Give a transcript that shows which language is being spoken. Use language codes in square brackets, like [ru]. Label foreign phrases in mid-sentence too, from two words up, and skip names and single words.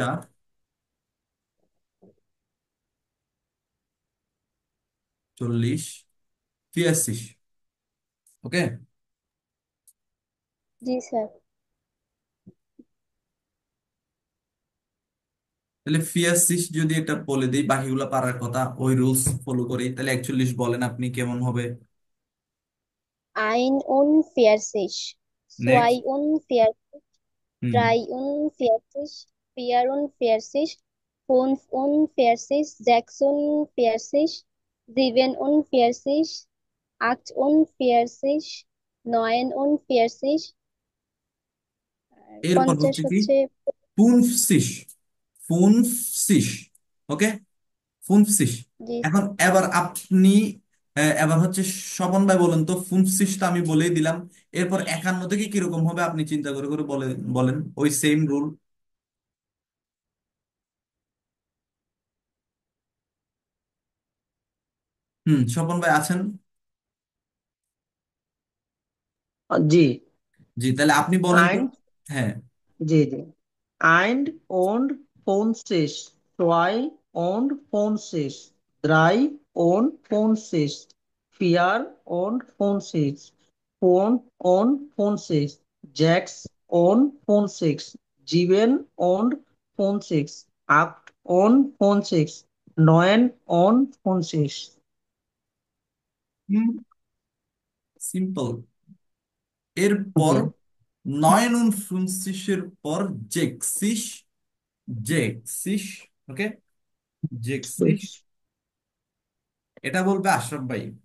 [bn] 40টা, 40, ফিয়াসিস। ওকে। জি স্যার। তাহলে ফিয়াসিস যদি এটা বলে দিই, বাকিগুলো পারার কথা ওই রুলস ফলো করি, তাহলে 41 বলেন আপনি কেমন হবে? [de] Ein unvierzig, [bn] নেক্সট। [de] zweiundvierzig, [bn] হুম। [de] dreiundvierzig, vierundvierzig, fünfundvierzig, sechsundvierzig, siebenundvierzig, achtundvierzig, neunundvierzig, [bn] এরপর পঞ্চাশ হচ্ছে কি? হচ্ছে। পুনফসিস, পুনফসিস। ওকে, ফুনফসিস। জি এখন এবার আপনি এবার হচ্ছে স্বপন ভাই বলেন তো, ফুনফসিস তো আমি বলেই দিলাম। এরপর 51 থেকে কিরকম হবে আপনি চিন্তা করে করে বলে বলেন, ওই সেম রুল। হুম, স্বপন ভাই আছেন? জি। জি, তাহলে আপনি বলেন তো। আইন। হ্যাঁ। জি জি। [de] Ein und fünfzig, zwei und fünfzig, drei und fünfzig, vier und fünfzig, fünf und fünfzig, sechs und fünfzig, sieben und fünfzig, acht und fünfzig, neun und fünfzig। [bn] সিম্পল। এরপর জি। 59 পর জেক্সিস, জেক্সিস। ওকে, জেক্সিস। এটা বলবে আশরাফ ভাই।